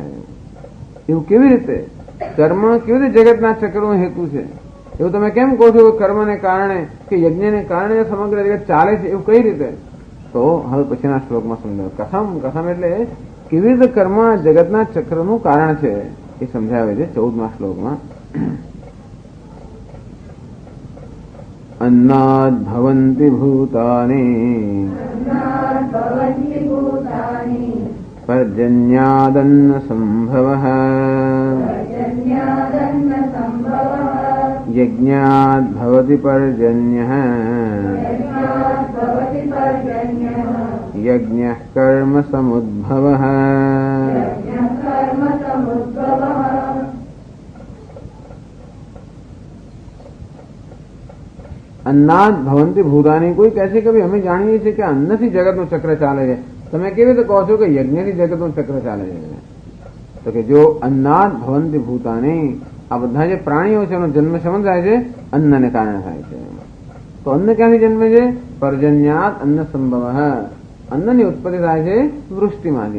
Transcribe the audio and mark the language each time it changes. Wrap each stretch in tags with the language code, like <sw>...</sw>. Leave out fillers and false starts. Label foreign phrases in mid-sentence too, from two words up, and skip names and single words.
<gu>એવું કેવી રીતે? કર્મ કેવી રીતે જગતના ચક્રનો હેતુ છે? એવું તમે કેમ કહો છો કર્મને કારણે કે યજ્ઞને કારણે સમગ્ર જગત ચાલે છે? એવું કઈ રીતે? તો હવે પછીના શ્લોકમાં સમજાવે. કથમ એટલે કેવી રીતે કર્મ જગતના ચક્રનું કારણ છે એ સમજાવે છે 14મા શ્લોકમાં.</gu> <sa>अन्नाद् भवन्ति भूतानि पर्जन्यादन्न संभवः यज्ञाद् भवति पर्जन्यः यज्ञः कर्म समुद्भवः. अन्नाद भवंती भूतानी.</sa> <hi>कोई कैसे कभी हमें जानिए</hi> <gu>છીએ કે અન્નથી જગતનું ચક્ર ચાલે છે. તમે કેવી રીતે કહો છો કે યજ્ઞથી જગતનું ચક્ર ચાલે છે? તો કે જો</gu> <sa>અન્નાદ ભવંતી ભૂતાની,</sa> <gu>આ બધા જે પ્રાણીઓ છે એનો જન્મ શેમાં થાય છે? અન્નને કારણે થાય છે. તો અન્ન ક્યાંથી જન્મે છે?</gu> <sa>પર્જન્યાત અન્ન સંભવ.</sa> <gu>અન્નની ઉત્પત્તિ થાય છે વૃષ્ટિમાંથી.</gu>